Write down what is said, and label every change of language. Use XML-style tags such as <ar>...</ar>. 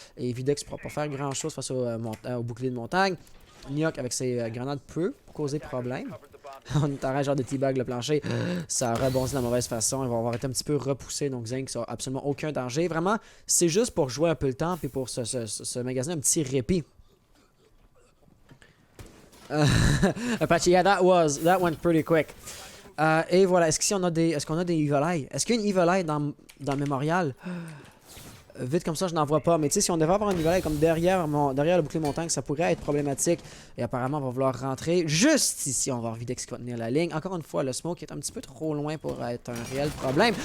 <fr>Et Videx ne pourra pas faire grand-chose face au bouclier de montagne. Nyok avec ses grenades peut causer problème. On est en train genre de teabag le plancher. Ça rebondit de la mauvaise façon. Ils vont avoir été un petit peu repoussés. Donc Zinx n'a absolument aucun danger. Vraiment, c'est juste pour jouer un peu le temps et pour se magasiner un petit répit.</fr> <en>Apache, yeah, that went pretty quick.</en> <fr>Et voilà, est-ce qu'on a des Evil Eye? Est-ce qu'il y a une Evil Eye dans le mémorial? Vite comme ça, je n'en vois pas. Mais tu sais, si on devait avoir un Evil Eye comme derrière le bouclier de montagne, ça pourrait être problématique. Et apparemment, on va vouloir rentrer juste ici. On va avoir Videx qui va tenir la ligne. Encore une fois, le smoke est un petit peu trop loin pour être un réel problème.</fr>